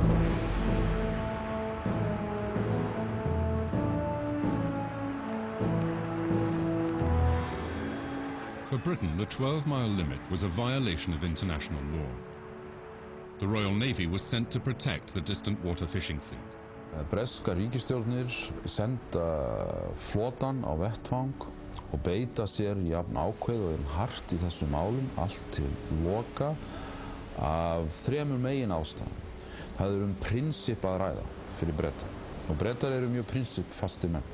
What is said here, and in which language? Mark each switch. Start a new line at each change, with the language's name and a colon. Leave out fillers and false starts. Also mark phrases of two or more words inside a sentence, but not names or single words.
English: For Britain, the 12-mile limit was a violation of international law. The Royal Navy was sent to protect the distant water fishing fleet.
Icelandic: Breska ríkisstjórnir senda flotann á vettvang og beita sér jafn ákveðið og hart í þessum málum allt til loka af þremur megin ástæðum. Það prinsip að ræða fyrir Breta og Bretar mjög prinsipfastir menn.